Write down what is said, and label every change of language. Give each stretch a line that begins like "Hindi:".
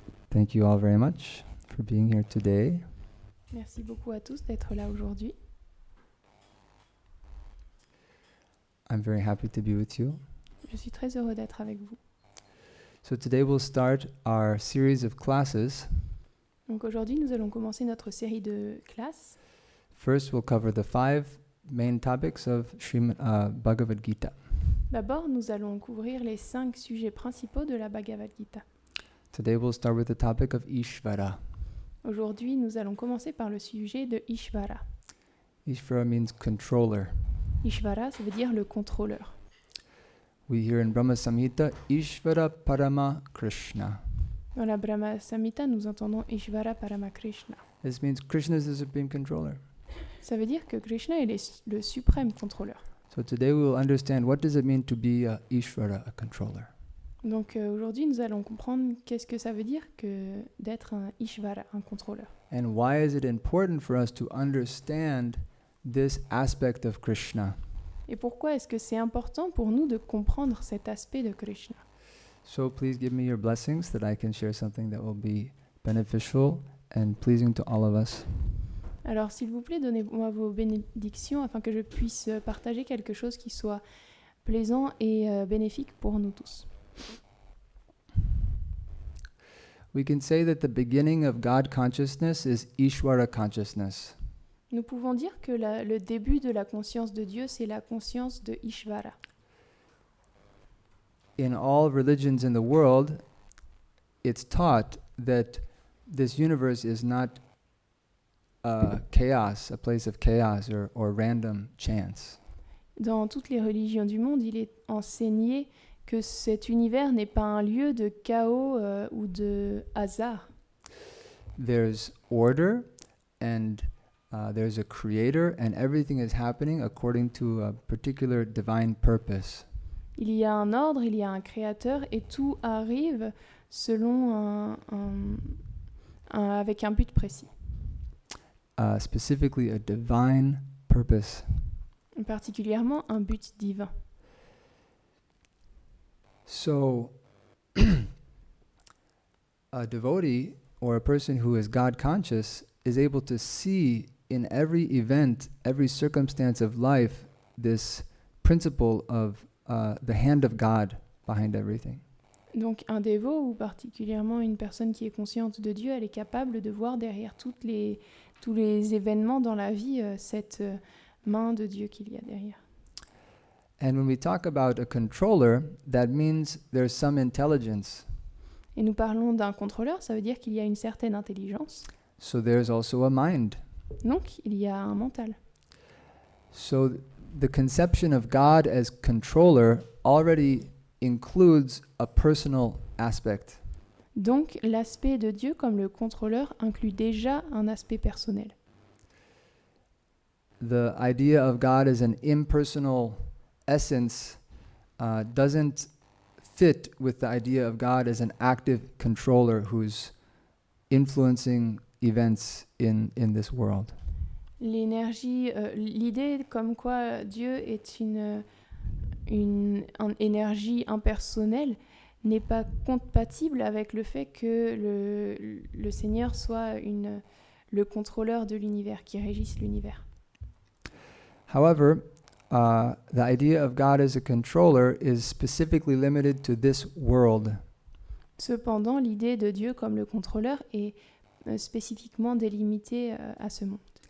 English: Thank you all very much for being here today.
French: Merci beaucoup à tous d'être là aujourd'hui.
English: I'm very happy to be with you.
French: Je suis très heureux d'être avec vous.
English: So today we'll start our series of classes.
French: Donc aujourd'hui, nous allons commencer notre série de classes.
English: First, we'll cover the 5 main topics of Bhagavad-Gita.
French: D'abord, nous allons couvrir les 5 sujets principaux de la Bhagavad-Gita.
English: Today we'll start with the topic of Ishvara.
French: Aujourd'hui, nous allons commencer par le sujet de Ishvara.
English: Ishvara means contrôleur.
French: Ishvara, ça veut dire le contrôleur.
English: We hear in Brahma Samhita, Ishvara Parama Krishna.
French: Dans la Brahma Samhita, nous entendons Ishvara Parama Krishna.
English: This means Krishna is the supreme controller.
French: Ça veut dire que Krishna est le suprême contrôleur.
English: So today we will understand what does it mean to be a Ishvara, a controller.
French: Donc aujourd'hui, nous allons comprendre qu'est-ce que ça veut dire que d'être un Ishvara, un contrôleur.
English: And why is it important for us to understand this aspect of Krishna?
French: Et pourquoi est-ce que c'est important pour nous de comprendre cet aspect de Krishna?
English: So please give me your blessings that I can share something that will be beneficial and pleasing to all of us.
French: Alors s'il vous plaît, donnez-moi vos bénédictions afin que je puisse partager quelque chose qui soit plaisant et bénéfique pour nous tous.
English: We can say that the beginning of God consciousness is Ishvara consciousness.
French: Nous pouvons dire que le début de la conscience de Dieu, c'est la conscience de Ishvara.
English: In all religions in the world, it's taught that this universe is not chaos, a place of chaos or random chance.
French: Dans toutes les religions du monde, il est enseigné que cet univers n'est pas un lieu de chaos ou de hasard.
English: There's order and there's a creator and everything is happening according to a particular divine purpose.
French: Il y a un ordre, il y a un créateur et tout arrive selon avec un but précis.
English: Specifically a divine purpose.
French: Particulièrement un but divin.
English: So, a devotee or a person who is God conscious is able to see in every event, every circumstance of life, this principle of the hand of God behind everything.
French: Donc un dévot ou particulièrement une personne qui est consciente de Dieu, elle est capable de voir derrière tous les événements dans la vie cette main de Dieu qu'il y a derrière.
English: And when we talk about a controller, that means there's some intelligence.
French: Et nous parlons d'un contrôleur, ça veut dire qu'il y a une certaine intelligence.
English: So there's also a mind.
French: Donc il y a un mental.
English: So the conception of God as controller already includes a personal aspect.
French: Donc, l'aspect de Dieu comme le contrôleur inclut déjà un aspect personnel.
English: The idea of God as an impersonal essence doesn't fit with the idea of God as an active controller who's influencing events in this world.
French: L'idée comme quoi Dieu est une énergie impersonnelle n'est pas compatible avec le fait que le Seigneur soit le contrôleur de l'univers, qui régisse l'univers.
English: However, the idea of God as a controller is specifically limited to this world.
French: Cependant, l'idée de Dieu comme le contrôleur est spécifiquement délimitée à ce monde.